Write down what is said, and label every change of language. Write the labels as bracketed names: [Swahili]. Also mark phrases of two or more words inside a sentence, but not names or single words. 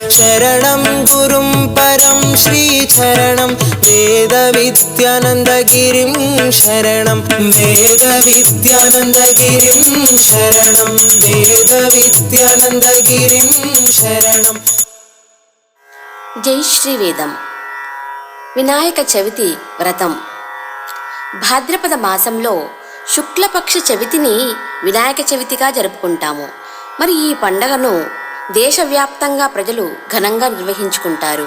[Sanskrit] शरणं गुरुं परं श्रीचरणं वेदविद्यानन्दगिरिं शरणं वेदविद्यानन्दगिरिं शरणं वेदविद्यानन्दगिरिं शरणं। [Telugu] జై శ్రీవేదం. వినాయక చవితి వ్రతం. భాద్రపద మాసంలో శుక్లపక్ష చవితిని వినాయక చవితిగా జరుపుకుంటాము. మరి ఈ పండగను దేశవ్యాప్తంగా ప్రజలు ఘనంగా నిర్వహించుకుంటారు.